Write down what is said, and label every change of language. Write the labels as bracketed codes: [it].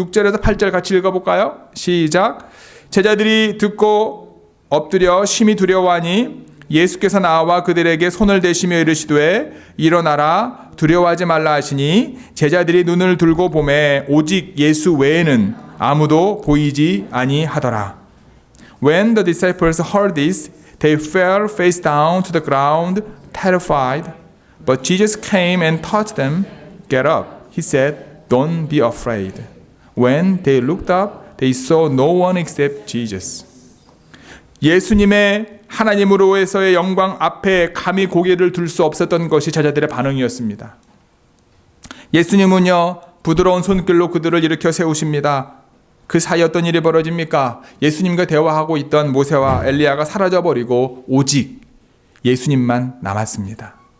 [ko] 6절에서 8절 같이 읽어볼까요? 시작. 제자들이 듣고 엎드려 심히 두려워하니 예수께서 나와 그들에게 손을 대시며 이르시되 일어나라 두려워하지 말라 하시니 제자들이 눈을 들고 보매 오직 예수 외에는 아무도 보이지 아니하더라. [en] When the disciples heard this, they fell face down to the ground, terrified. But Jesus came and touched them. Get up, he said, don't be afraid. When they looked up, they saw no one except Jesus. [ko] 예수님의 하나님으로서의 영광 앞에 감히 고개를 들 수 없었던 것이 제자들의 반응이었습니다. 예수님은요, 부드러운 손길로 그들을 일으켜 세우십니다. 그 사이 어떤 일이 벌어집니까? 예수님과 대화하고 있던 모세와 엘리야가 사라져버리고 오직 예수님만 남았습니다.